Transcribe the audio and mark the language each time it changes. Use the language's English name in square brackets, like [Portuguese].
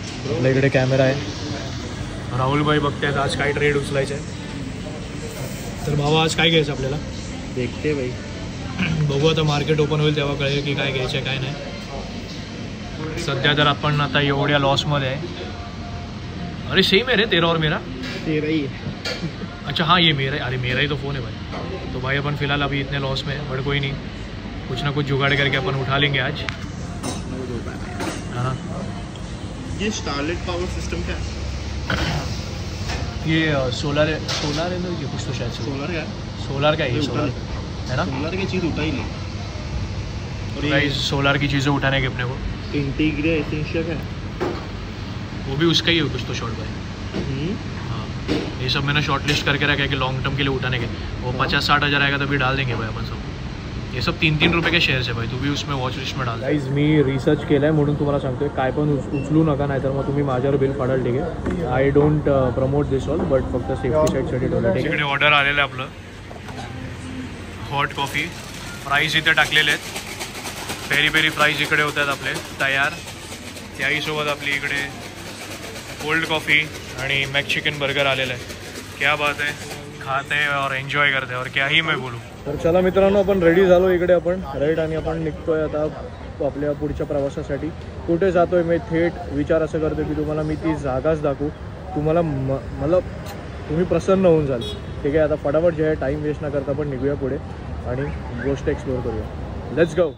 [Marathi] आपल्या इकडे कॅमेरा आहे. राहुलभाई बघतायत आज काय ट्रेड उचलायचं आहे. तर भावा आज काय घ्यायचं आपल्याला? [Hindi] देखते भाई. [Marathi] बघू आता, मार्केट ओपन होईल तेव्हा कळेल की काय घ्यायचं आहे काय नाही. सध्या तर आपण आता एवढ्या लॉसमध्ये आहे. [Hindi] अरे सेम है रे, तेरा और मेरा. तेरा ही है. अच्छा हाँ, ये मेरा. अरे मेरा ही तो फ़ोन है भाई. तो भाई अपन फ़िलहाल अभी इतने लॉस में है, बट कोई नहीं, कुछ ना कुछ जुगाड़ करके अपन उठा लेंगे आज. हाँ. ये स्टारलाइट पावर सिस्टम क्या है? ये सोलर है ना ये कुछ तो शायद. सोलर का सोलर का ही सोलर है ना. सोलर की चीज़ उठा ही नहीं. और भाई सोलर की चीज़ें उठाने के अपने को इंटीग्रेट एसेंशियल है, वो भी उसका ही है कुछ तो शॉर्ट भाई. हाँ, ये सब मैंने शॉर्ट लिस्ट करके रखा है कि लॉन्ग टर्म के लिए उठाने के. वो 50-60 हज़ार आएगा तभी डाल देंगे भाई अपन सब. ये सब 3-3 रुपये के शेअर्स है भाई. तू भी उसमें वॉच लिस्ट में डाल. [Marathi] गाइज मी रिसर्च केला आहे म्हणून तुम्हाला सांगतोय, काय पण उचलू नका, नाही तर मग तुम्ही माझ्यावर बिल फाडाल. ठीक आहे. [English] I don't promote this all, but [Marathi] फक्त सेफ्टी साईडसाठी ठेवलं. ठीक आहे. इकडे ऑर्डर आलेलं आहे आपलं हॉट कॉफी. प्राईस इथे टाकलेले आहेत. पेरी पेरी फ्राईज इकडे होत आहेत आपले तयार. त्याहीसोबत आपली इकडे कोल्ड कॉफ़ी आणि मॅक चिकन बर्गर आलेलं आहे. [Hindi] क्या बात है. खाते हैं और एन्जॉय करते हैं और क्या ही मैं बोलूँ. [Marathi] तर चला मित्रांनो, आपण रेडी झालो इकडे आपण राईट, आणि आपण निघतोय आता आपल्या पुढच्या प्रवासासाठी. कुठे जातोय मी थेट विचार असं करतो की तुम्हाला मी ती जागाच दाखवू. तुम्हाला मला तुम्ही प्रसन्न होऊन जाल. ठीक आहे. आता फटाफट जे आहे टाईम वेस्ट न करता आपण निघूया पुढे आणि गोष्ट एक्सप्लोर करूया. [English] Let's go.